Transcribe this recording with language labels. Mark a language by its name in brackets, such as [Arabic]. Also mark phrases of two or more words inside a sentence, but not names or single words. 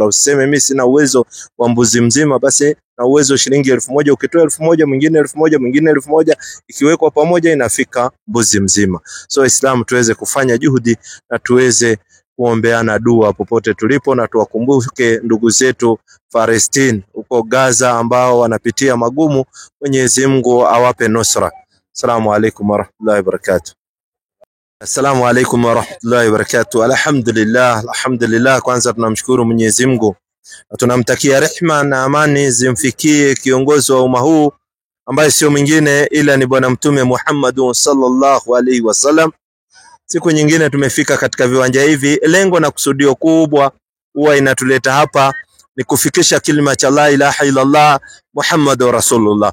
[Swahili] Usiseme mimi sina uwezo wa mbuzi mzima, basi na uwezo shilingi 1,000, ukitoa 1,000 mwingine 1,000 mwingine 1,000, ikiwekwa pamoja inafika mbuzi mzima. So Islam tuweze kufanya juhudi na tuweze kuombeana dua popote tulipo, na tuwakumbuke ndugu zetu Palestine huko Gaza ambao wanapitia magumu. Mwenyezi Mungu awape nusra. [Arabic] السلام عليكم ورحمة الله وبركاته. السلام عليكم ورحمة الله وبركاته. [Swahili] Alhamdulillah, kwanza tunamshukuru Mwenyezi Mungu na tunamtakia rehma na amani zimfikie kiongozi wa umma huu ambaye sio mwingine ila ni bwana mtume Muhammad [Arabic] صلى الله عليه وسلم. [Swahili] Siku nyingine tumefika katika viwanja hivi, lengo na kusudio kubwa huwa inatuleta hapa ni kufikisha kilima cha [Arabic] لا إله إلا الله محمد رسول الله.